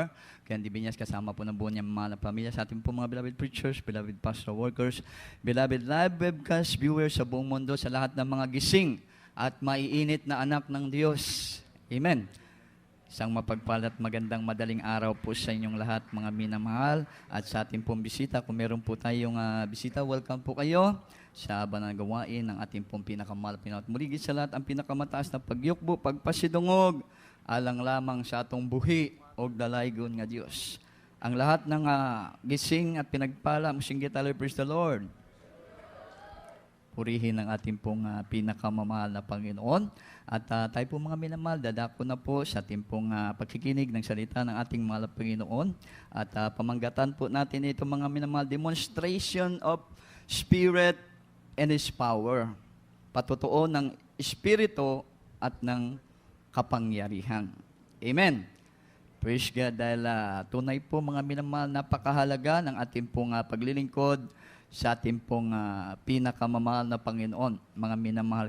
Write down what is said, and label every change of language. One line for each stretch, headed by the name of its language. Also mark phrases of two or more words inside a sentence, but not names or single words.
Filipino: Kaya di binyas kasama po ng buong niyang mga pamilya, sa ating po mga
English: beloved preachers, beloved pastor workers, beloved live webcast viewers
Filipino: sa buong mundo, sa lahat ng mga gising at maiinit na anak ng Diyos. Amen. Isang mapagpalat, magandang madaling araw po sa inyong lahat, mga minamahal, at sa ating pong bisita. Kung meron po tayong bisita, welcome po kayo sa banal na gawain ng ating pong pinakamahal. Muligid sa lahat, ang pinakamataas na pagyukbo,
Cebuano: pagpasidungog, alang lamang sa atong buhi o dalaygon nga Diyos.
Filipino: Ang lahat ng gising at pinagpala, musinggit tayo,
English: praise the Lord.
Filipino: Purihin ang ating pong pinakamamahal na Panginoon. At tayo po mga minamahal, dadako na po sa ating pong pagkikinig ng salita ng ating mahal na Panginoon. At pamanggatan po natin ito mga minamahal,
English: demonstration of Spirit and His power.
Filipino: Patutuo ng Espiritu at ng kapangyarihan. Amen.
English: Praise God,
Filipino: dahil tunay po mga minamahal, napakahalaga ng ating pong paglilingkod sa ating pong pinakamamahal na Panginoon, mga minamahal.